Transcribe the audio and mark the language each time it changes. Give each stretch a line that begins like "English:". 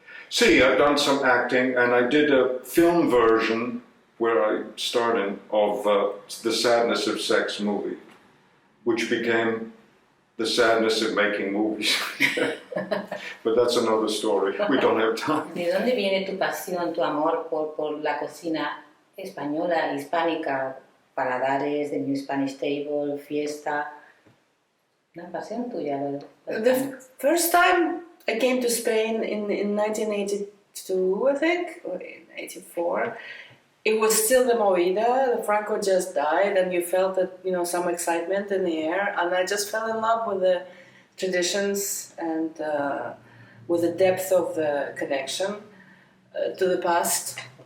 English: See, I've done some acting, and I did a film version where I starred in of The Sadness of Sex movie, which became The Sadness of Making Movies. But that's another story. We don't have time.
Spanish: ¿De dónde viene tu pasión, tu amor por la cocina española, hispánica, paladares, the New Spanish Table, fiesta? Una pasión tuya.
English: The first time I came to Spain in 1982, I think, or in 84, it was still the movida. The Franco just died, and you felt that, you know, some excitement in the air. And I just fell in love with the traditions and with the depth of the connection to the past.